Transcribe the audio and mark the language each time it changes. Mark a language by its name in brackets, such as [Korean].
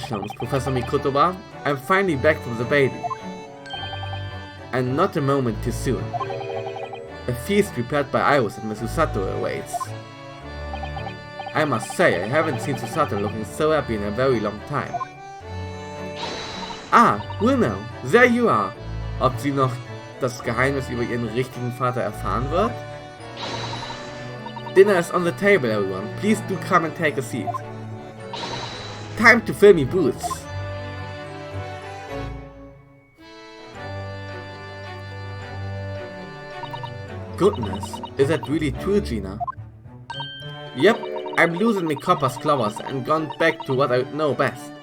[English] Sholmes, Professor Mikotoba. I'm finally back from the baby. And not a moment too soon. A feast prepared by Iris and Miss Susato awaits. I must say, I haven't seen Susato looking so happy in a very long time. Ah, Ryuno, there you are. [German] Ob sie noch das Geheimnis über ihren richtigen Vater erfahren wird? [English] Dinner is on the table, everyone. Please do come and take a seat. Time to fill me boots. Goodness, is that really true, Gina? Yep, I'm losing my copper's clovers and gone back to what I know best.